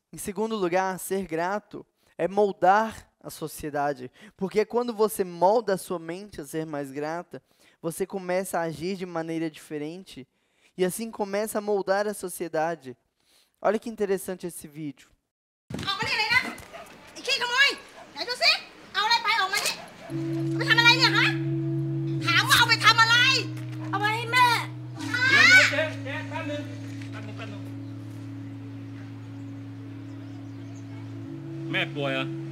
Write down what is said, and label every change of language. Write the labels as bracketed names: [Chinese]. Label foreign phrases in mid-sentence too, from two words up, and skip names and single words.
[Portuguese] Em segundo lugar, ser grato é moldar a sociedade. Porque quando você molda a sua mente a ser mais grata, você começa a agir de maneira diferente e assim começa a moldar a sociedade. Olha que interessante esse vídeo. [Thai] ออกมานี่เลยนะไอ้ขี้ขโมยไหนดูสิเอาอะไรไปออกมานี่เอาไปทำอะไรเนี่ยฮะถามว่าเอาไปทำอะไรเอาไปให้แม่ เดี๋ยวเจ๊แป๊บนึงแม่ป่วยเหรอ